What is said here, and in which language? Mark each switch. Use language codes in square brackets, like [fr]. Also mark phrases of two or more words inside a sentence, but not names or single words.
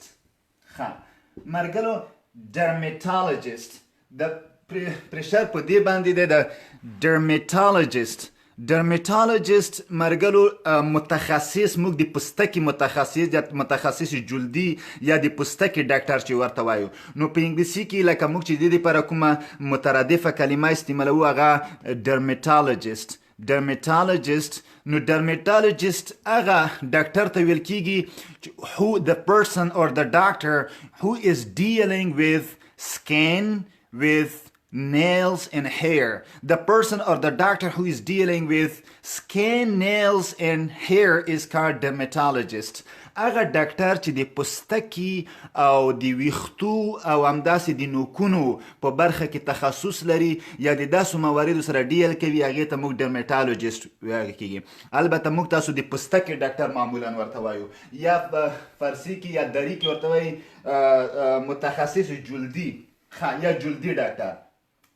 [ps] ښه مرګلو dermatologist د پرشر په دې باندې دی، د dermatologist مرګلو متخصص، موږ د پوستکي متخصص جلدي یا د پوستکي ډاکټر چې ورته وایو. نو په انګلیسي کې لکه موږ چې د دې لپاره کومه مترادفه کلمه استعمالوو هغه dermatologist. نو dermatologist هغه ډاکټر ته ویل کېږي [en] who the person or the doctor who is dealing with skin, with nails and hair. The person or the doctor who is dealing with skin, nails and hair is called dermatologist. [ps] هغه ډاکټر چې د پوستکي او د ویښتو او همداسې د نوکونو په برخه کې تخصص لري یا د داسې مواردو سره ډیل کوي، هغې ته موږ ډرمیټالوجیسټ ویل کېږي. البته موږ تاسو د پوستکي ډاکټر معمولا ورته وایو، یا په فارسي کې یا دري کې ورته وایي متخصص جلدي یا جلدي ډاکټر.